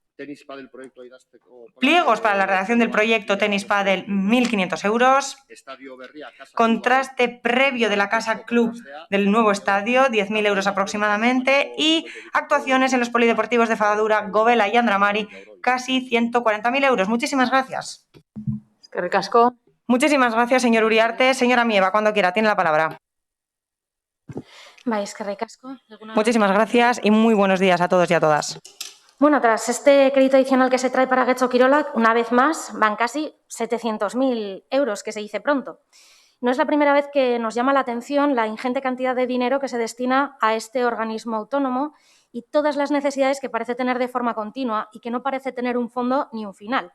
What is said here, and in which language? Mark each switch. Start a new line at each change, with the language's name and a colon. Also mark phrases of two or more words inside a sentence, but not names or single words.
Spanish: Pliegos para la redacción del proyecto Tenis Padel, 1.500 euros. Contraste previo de la Casa Club del nuevo estadio, 10.000 euros aproximadamente. Y actuaciones en los polideportivos de Fadura, Govela y Andramari, casi 140.000 euros. Muchísimas gracias.
Basque: Eskerrik asko.
Spanish: Muchísimas gracias, señor Uriarte. Señora Mieva, cuando quiera, tiene la palabra.
Basque: Bai, eskerrik asko.
Spanish: Muchísimas gracias y muy buenos días a todos y a todas. Bueno, tras este crédito adicional que se trae para Getxo Kirolak, una vez más van casi 700.000 euros, que se dice pronto. No es la primera vez que nos llama la atención la ingente cantidad de dinero que se destina a este organismo autónomo y todas las necesidades que parece tener de forma continua y que no parece tener un fondo ni un final.